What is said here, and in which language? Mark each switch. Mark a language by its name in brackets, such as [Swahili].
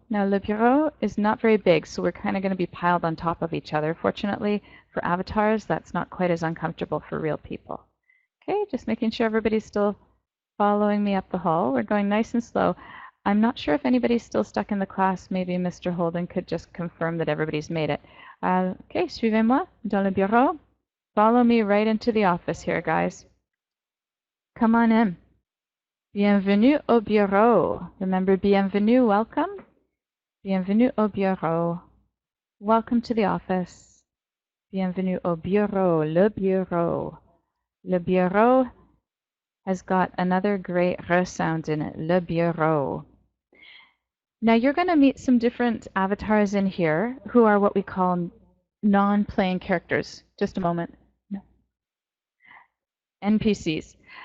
[English] Now, [French] le bureau [English] is not very big, so we're kind of going to be piled on top of each other. Fortunately, for avatars, that's not quite as uncomfortable for real people. Okay, just making sure everybody's still following me up the hall. We're going nice and slow. I'm not sure if anybody's still stuck in the class. Maybe Mr. Holden could just confirm that everybody's made it. [French] Okay, suivez-moi dans le bureau. [English] Follow me right into the office here, guys. Come on in. [French] Bienvenue au bureau. [English] Remember, bienvenue, welcome. [French] Bienvenue au bureau. [English] Welcome to the office. [French] Bienvenue au bureau, le bureau. Le bureau [English] has got another great R sound in it, [French] le bureau. [English] Now you're going to meet some different avatars in here who are what we call non-playing characters. Just a moment. No. NPCs.